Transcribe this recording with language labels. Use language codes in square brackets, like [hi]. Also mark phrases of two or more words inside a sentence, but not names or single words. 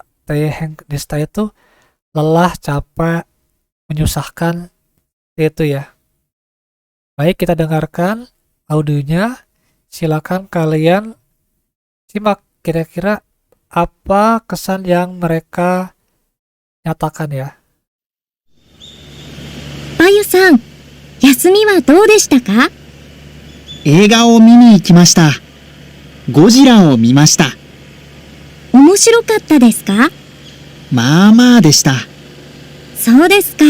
[ja] 大変でした [id] itu lelah, capek, menyusahkan, itu ya. Baik, kita dengarkan audionya. Silakan kalian simak kira-kira apa kesan yang mereka nyatakan ya. [ja] バユさん、休みはどうでしたか？映画を見に行きました。ゴジラを見ました。面白かったですか？まあまあでした。そうですか。